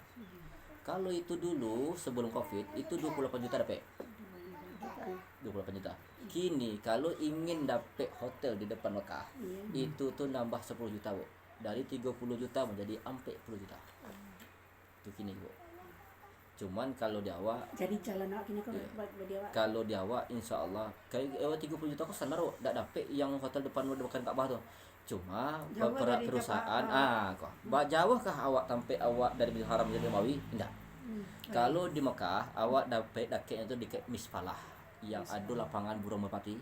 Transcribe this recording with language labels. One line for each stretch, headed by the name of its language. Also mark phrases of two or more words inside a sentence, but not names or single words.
Indonesian: Kalau itu dulu sebelum covid itu 28 juta dapat. 28 juta. Kini kalau ingin dapat hotel di depan Mekah itu tuh nambah 10 juta Bu. dari 30 juta menjadi sampai 10 juta. Itu kini Bu. Cuman kalau di awak Jadi jalan awak kini kok Iya. buat dia awak. kalau di awak
Arabic: إن شاء الله
Indonesian: kayak 30 juta kok standar tak dapet yang hotel depan bukan Ka'bah tuh. Cuma Jauh dari perusahaan Ka'bah. kok jauh kah awak sampai awak dari Masjidil Haram menjadi Nabawi? Enggak. Kalau di Mekah awak dapet dakeknya itu di Misfalah yang ada lapangan burung merpati.